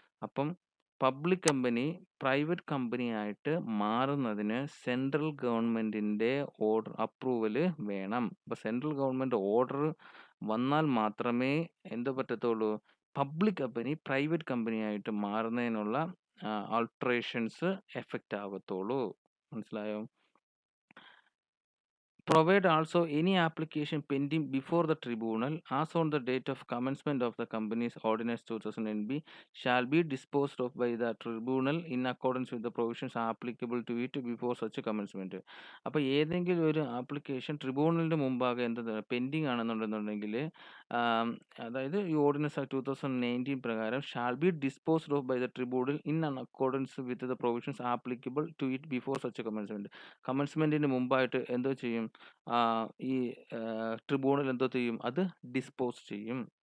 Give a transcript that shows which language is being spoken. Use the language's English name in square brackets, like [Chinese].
[Malayalam] അപ്പം public company private company ആയിട്ട് മാറുന്നതിന് സെൻട്രൽ ഗവൺമെൻറ്റിൻ്റെ ഓർഡർ അപ്രൂവൽ വേണം. അപ്പോൾ സെൻട്രൽ ഗവൺമെൻറ് ഓർഡർ വന്നാൽ മാത്രമേ എന്ത് പറ്റത്തുള്ളൂ, പബ്ലിക് കമ്പനി പ്രൈവറ്റ് കമ്പനി ആയിട്ട് മാറുന്നതിനുള്ള ആൾട്ടറേഷൻസ് എഫക്റ്റ് ആവത്തുള്ളൂ. മനസ്സിലായോ? [English] Provide also any application pending before the tribunal as on the date of commencement of the company's ordinance 2009b shall be disposed of by the tribunal in accordance with the provisions applicable to it before such a commencement. [Malayalam] അപ്പോൾ ഏതെങ്കിലും ഒരു application ട്രിബ്യൂണലിൻ്റെ മുമ്പാകെ എന്താ pending ആണെന്നുണ്ടെന്നുണ്ടെങ്കിൽ, അതായത് ഈ ordinance 2019 പ്രകാരം [English] shall be disposed of by the tribunal in accordance with the provisions applicable to it before such a [Malayalam] കമൻസ്മെൻറ്റിന് മുമ്പായിട്ട് എന്തോ ചെയ്യും, ഈ ട്രിബ്യൂണൽ എന്തോ ചെയ്യും, അത് ഡിസ്പോസ് ചെയ്യും.